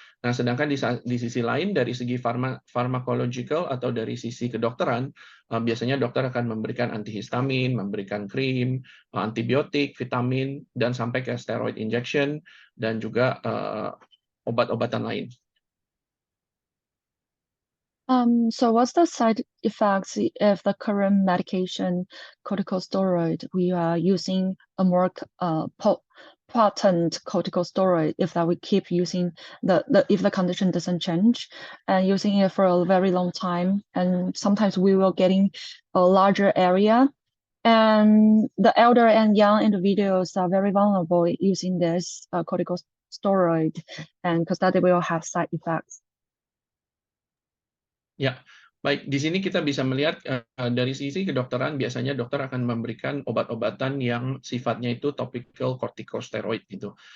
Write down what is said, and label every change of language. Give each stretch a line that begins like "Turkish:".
Indonesian: Nah, sedangkan di sisi lain dari segi pharmacological atau dari sisi kedokteran, biasanya dokter akan memberikan antihistamin, memberikan krim, antibiotik, vitamin, dan sampai ke steroid injection dan juga obat-obatan lain.
English: So what's the side effects if the current medication, corticosteroid, we are using a more potent corticosteroid if that we keep using if the condition doesn't change and using it for a very long time, and sometimes we will getting a larger area, and the elder and young individuals are very vulnerable using this corticosteroid, and because that they will have side effects.
Indonesian: Ya, baik. Di sini kita bisa melihat dari sisi kedokteran, biasanya dokter akan memberikan obat-obatan yang sifatnya itu topical corticosteroid gitu.